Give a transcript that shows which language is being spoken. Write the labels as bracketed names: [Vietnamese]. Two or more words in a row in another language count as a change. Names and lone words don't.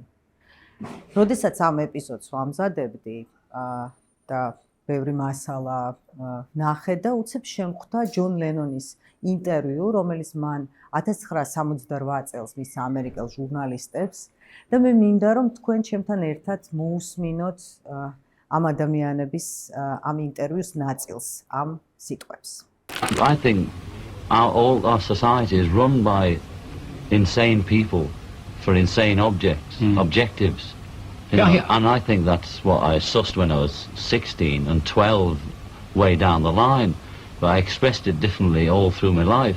[Georgian] როდესაც ამ ეპიზოდს ვამზადებდი და ბევრი მასალა ნახე და უცებ შემხვდა ჯონ ლენონის ინტერვიუ, რომელიც მან 1978 წელს მისცა ამერიკელ ჟურნალისტებს და მე მინდა რომ თქვენ ჩემთან ერთად მოусმინოთ ამ ადამიანების ამ ინტერვიუს ნაწილს, ამ სიტყვებს. [English] I think all our society is run by insane people for insane objectives. You know, and I think that's what I sussed when I was 16 and 12 way down the line, but I expressed it differently all through my life.